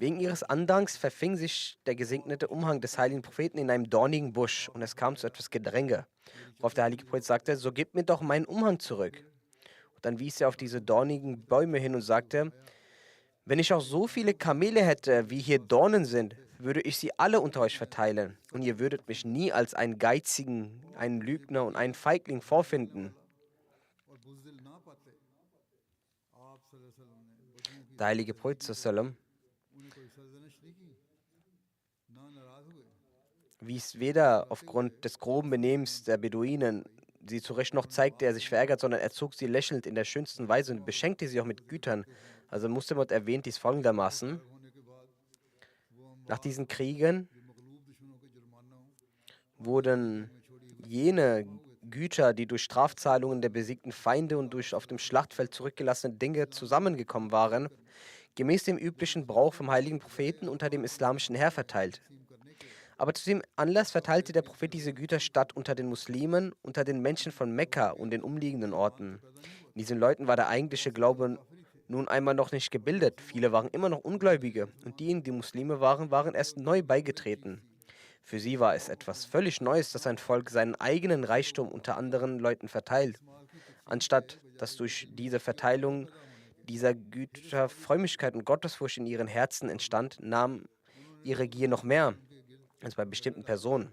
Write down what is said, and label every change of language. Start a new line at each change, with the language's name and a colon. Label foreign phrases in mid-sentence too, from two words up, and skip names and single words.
German: Wegen ihres Andrangs verfing sich der gesegnete Umhang des heiligen Propheten in einem dornigen Busch und es kam zu etwas Gedränge, worauf der heilige Prophet sagte, so gib mir doch meinen Umhang zurück. Und dann wies er auf diese dornigen Bäume hin und sagte, wenn ich auch so viele Kamele hätte, wie hier Dornen sind, würde ich sie alle unter euch verteilen und ihr würdet mich nie als einen Geizigen, einen Lügner und einen Feigling vorfinden.
Urdu: اور بزدل نہ پاتے، آپ
Arabic: صلی اللہ علیہ وسلم
Urdu: نے بدوؤں کی
German: Der heilige Prophet sallam
Urdu: انہیں کوئی سرزنش نہیں کی، نہ ناراض ہوئے.
German: wies weder aufgrund des groben Benehmens der Beduinen sie zurecht, noch zeigte er sich verärgert, sondern er zog sie lächelnd in der schönsten Weise und beschenkte sie auch mit Gütern. Also Muslim erwähnt dies folgendermaßen:
Urdu: ہونے کے بعد وہ
German: Nach अम्मार diesen Kriegen
Urdu: جو مغلوب دشمنوں کے جرمانوں
German: wurden jene Güter, die durch Strafzahlungen der besiegten Feinde und durch auf dem Schlachtfeld zurückgelassene Dinge zusammengekommen waren, gemäß dem üblichen Brauch vom heiligen Propheten unter dem islamischen Heer verteilt.
Urdu: تقسیم کرنے کے
German: Aber zu dem Anlass verteilte der Prophet diese Güterstadt unter den Muslimen, unter den Menschen von Mekka und den umliegenden Orten. In diesen Leuten war der eigentliche Glaube nun einmal noch nicht gebildet. Viele waren immer noch Ungläubige und diejenigen, die Muslime waren, waren erst neu beigetreten. Für sie war es etwas völlig Neues, dass ein Volk seinen eigenen Reichtum unter anderen Leuten verteilt, anstatt dass durch diese Verteilung dieser Güter Frömmigkeit und Gottesfurcht in ihren Herzen entstand, nahm ihre Gier noch mehr als bei bestimmten Personen.